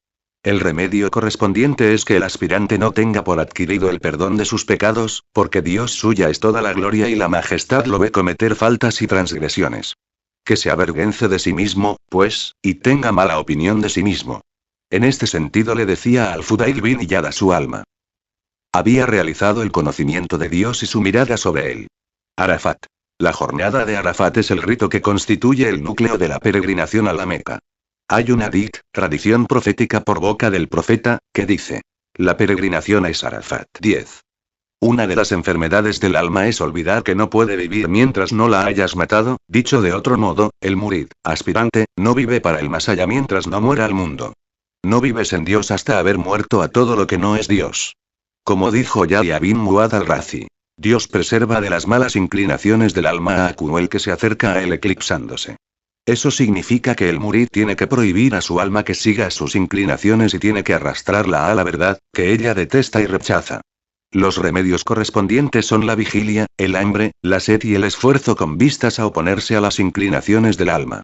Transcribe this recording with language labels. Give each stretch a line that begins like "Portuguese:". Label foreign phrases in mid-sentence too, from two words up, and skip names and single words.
Spanish: El remedio correspondiente es que el aspirante no tenga por adquirido el perdón de sus pecados, porque Dios suya es toda la gloria y la majestad lo ve cometer faltas y transgresiones. Que se avergüence de sí mismo, pues, y tenga mala opinión de sí mismo. En este sentido le decía al-Fudayl bin Iyad a su alma. Había realizado el conocimiento de Dios y su mirada sobre él. Arafat. La jornada de Arafat es el rito que constituye el núcleo de la peregrinación a la Meca. Hay una tradición profética por boca del profeta, que dice: la peregrinación es Arafat. 10. Una de las enfermedades del alma es olvidar que no puede vivir mientras no la hayas matado. Dicho de otro modo, el murid, aspirante, no vive para el más allá mientras no muera al mundo. No vives en Dios hasta haber muerto a todo lo que no es Dios. Como dijo Yahya bin Muad al-Razi: Dios preserva de las malas inclinaciones del alma a aquel que se acerca a él eclipsándose. Eso significa que el murid tiene que prohibir a su alma que siga sus inclinaciones y tiene que arrastrarla a la verdad, que ella detesta y rechaza. Los remedios correspondientes son la vigilia, el hambre, la sed y el esfuerzo con vistas a oponerse a las inclinaciones del alma.